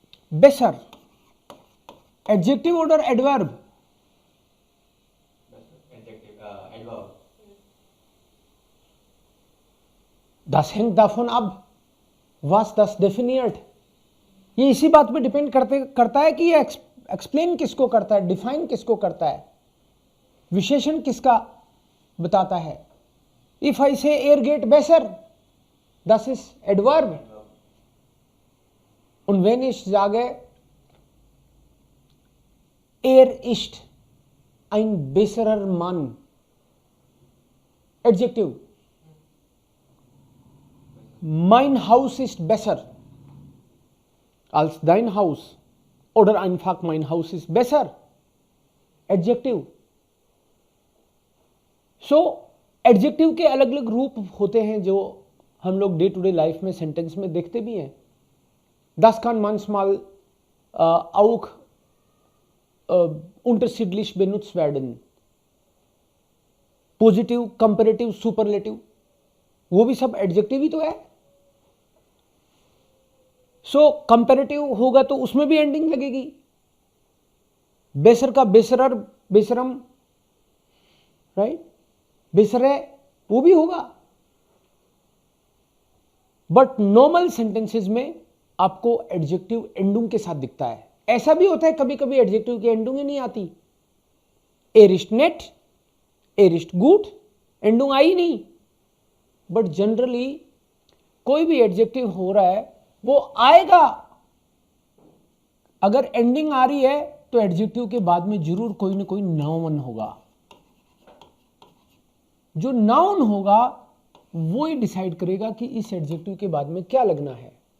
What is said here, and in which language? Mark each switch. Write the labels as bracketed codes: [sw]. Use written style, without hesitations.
[de] Besser. Adjective oder Adverb? Adjective, Adverb. Das hängt davon ab, was das definiert. [hi] ये इसी बात पे depend करता है कि ये एक्सप्लेन किसको करता है, डिफाइन किसको करता है, विशेषण किसका बताता है. [en] if I say [de] एयर गेट बेसर, das ist Adverb. Und wenn ich sage, er ist ein besserer Mann, Adjective. Mein Haus ist besser als dein Haus. Oder einfach mein Haus ist besser. Adjective. [hi] So, Adjective के अलग अलग रूप होते हैं जो हम लोग डे टू डे लाइफ में सेंटेंस में देखते भी हैं. [de] Das kann manchmal auch unterschiedlich benutzt werden. [hi] Positive, comparative, superlative, वो भी सब एडजेक्टिव ही तो है. सो कंपैरेटिव होगा तो उसमें भी एंडिंग लगेगी. बेसर का बेसरर, बेसरम, राइट, बेसरे, वो भी होगा. बट नॉर्मल सेंटेंसेस में आपको एडजेक्टिव एंडिंग के साथ दिखता है. ऐसा भी होता है कभी कभी एडजेक्टिव की एंडिंग ही नहीं आती. [de] Er ist nett, er ist gut, [hi] ending I नहीं. बट जनरली कोई भी एडजेक्टिव हो रहा है वो आएगा. अगर एंडिंग आ रही है तो एडजेक्टिव के बाद में जरूर कोई ना कोई नाउन होगा. जो नाउन होगा वो ही डिसाइड करेगा कि इस एडजेक्टिव के बाद में क्या लगना है.